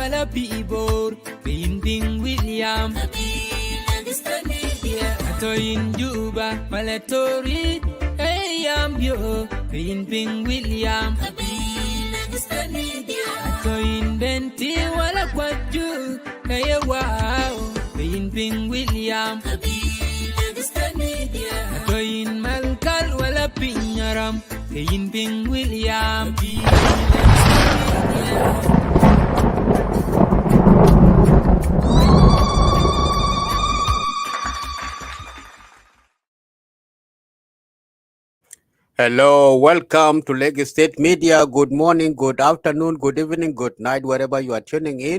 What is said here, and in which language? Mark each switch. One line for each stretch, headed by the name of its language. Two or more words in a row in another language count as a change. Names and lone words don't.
English: people, Ping William, Atoyin Juba, Malatori, hey, yo, Ping William, Atoyin Benti, Walla Quadu, hey, wow, Ping William, Atoyin Malkal, Walla Pinyaram, Ping William. Hello, welcome to Lagos State Media. Good morning, good afternoon, good evening, good night, wherever you are tuning in.